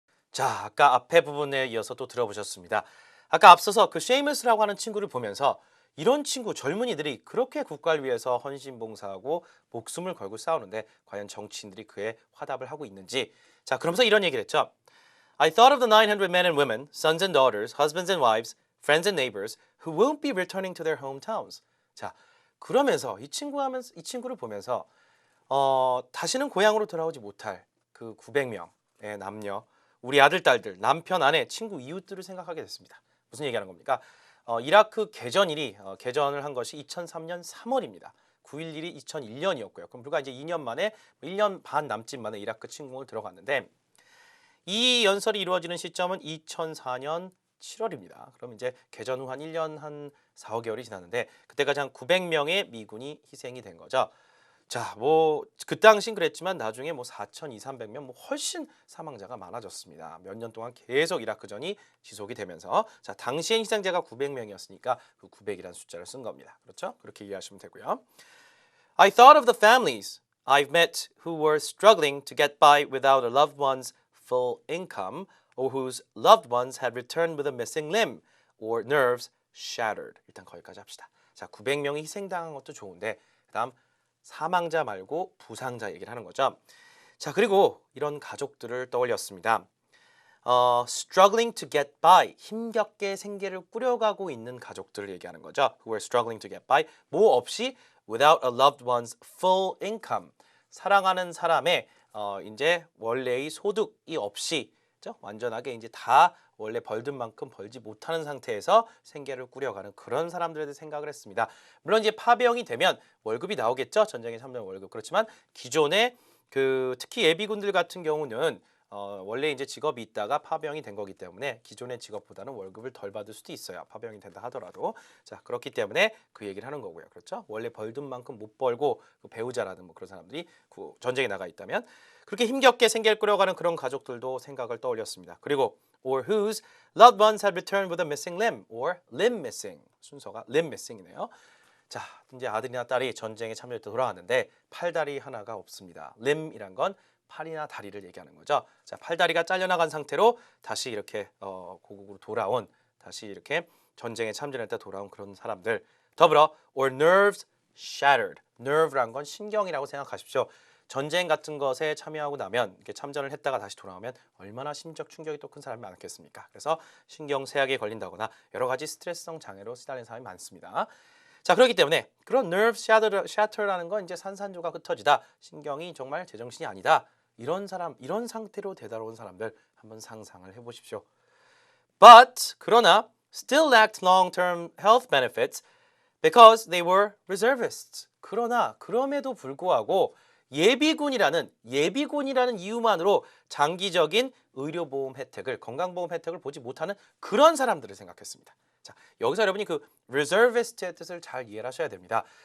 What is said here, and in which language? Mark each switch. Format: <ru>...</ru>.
<ko>자, 아까 앞에 부분에 이어서 또 들어보셨습니다. 아까 앞서서 그 쉐이머스라고 하는 친구를 보면서 이런 친구 젊은이들이 그렇게 국가를 위해서 헌신봉사하고 목숨을 걸고 싸우는데 과연 정치인들이 그에 화답을 하고 있는지. 자, 그러면서 이런 얘기를 했죠.</ko> <en>I thought of the 900 men and women, sons and daughters, husbands and wives, friends and neighbors who won't be returning to their hometowns.</en> <ko>자, 그러면서 이 친구를 보면서 다시는 고향으로 돌아오지 못할 그 900명의 남녀, 우리 아들, 딸들, 남편, 아내, 친구, 이웃들을 생각하게 됐습니다. 무슨 얘기하는 겁니까? 이라크 개전을 한 것이 2003년 3월입니다. 9.11이 2001년이었고요. 그럼 불과 이제 2년 만에 1년 반 남짓 만에 이라크 침공을 들어갔는데 이 연설이 이루어지는 시점은 2004년 7월입니다. 그럼 이제 개전 후 한 1년 한 4, 5개월이 지났는데 그때까지 한 900명의 미군이 희생이 된 거죠. 자, 뭐 그 당시는 그랬지만 나중에 뭐 4,200~300명 뭐 훨씬 사망자가 많아졌습니다. 몇 년 동안 계속 이라크전이 지속이 되면서 자, 당시엔 희생자가 900명이었으니까 그 900이라는 숫자를 쓴 겁니다. 그렇죠? 그렇게 이해하시면 되고요.</ko> <en>I thought of the families I've met who were struggling to get by without a loved one's full income or whose loved ones had returned with a missing limb or nerves shattered.</en> <ko>일단 거기까지 합시다. 자, 900명이 희생당한 것도 좋은데 그다음 사망자 말고 부상자 얘기를 하는 거죠. 자, 그리고 이런 가족들을 떠올렸습니다.</ko> <en>struggling to get by,</en> <ko>힘겹게 생계를 꾸려가고 있는 가족들을 얘기하는 거죠.</ko> <en>Who were struggling to get by,</en> <ko>뭐 없이</ko> <en>without a loved one's full income,</en> <ko>사랑하는 사람의 이제 원래의 소득이 없이 그죠? 완전하게 이제 다 원래 벌든 만큼 벌지 못하는 상태에서 생계를 꾸려가는 그런 사람들에 대해 생각을 했습니다. 물론 이제 파병이 되면 월급이 나오겠죠. 전쟁에 참여한 월급. 그렇지만 기존에 그 특히 예비군들 같은 경우는 원래 이제 직업이 있다가 파병이 된 거기 때문에 기존의 직업보다는 월급을 덜 받을 수도 있어요. 파병이 된다 하더라도. 자, 그렇기 때문에 그 얘기를 하는 거고요. 그렇죠? 원래 벌든 만큼 못 벌고 그 배우자라든 뭐 그런 사람들이 그 전쟁에 나가 있다면 그렇게 힘겹게 생계를 꾸려가는 그런 가족들도 생각을 떠올렸습니다. 그리고</ko> <en>or whose loved ones had returned with a missing limb or limb missing.</en> <ko>순서가 limb missing이네요. 자, 이제 아들이나 딸이 전쟁에 참여해 돌아왔는데 팔다리 하나가 없습니다. limb이란 건 팔이나 다리를 얘기하는 거죠. 자, 팔다리가 잘려나간 상태로 다시 이렇게 고국으로 돌아온 다시 이렇게 전쟁에 참전할 때 돌아온 그런 사람들. 더불어</ko> <en>or nerves shattered.</en> <ko>nerve란 건 신경이라고 생각하십시오. 전쟁 같은 것에 참여하고 나면 이렇게 참전을 했다가 다시 돌아오면 얼마나 심적 충격이 또 큰 사람이 많겠습니까? 그래서 신경쇠약에 걸린다거나 여러 가지 스트레스성 장애로 시달리는 사람이 많습니다. 자, 그렇기 때문에 그런 nerve shatter라는 건 이제 산산조각 흩어지다, 신경이 정말 제정신이 아니다. 이런 사람, 이런 상태로 되돌아온 사람들 한번 상상을 해보십시오.</ko> <en>But</en> <ko>그러나</ko> <en>still lacked long-term health benefits because they were reservists.</en> <ko>그러나 그럼에도 불구하고 예비군이라는 이유만으로 장기적인 의료보험 혜택을, 건강보험 혜택을 보지 못하는 그런 사람들을 생각했습니다. 자, 여기서 여러분이 그 reservist의 뜻을 잘 이해를 하셔야 됩니다.</ko>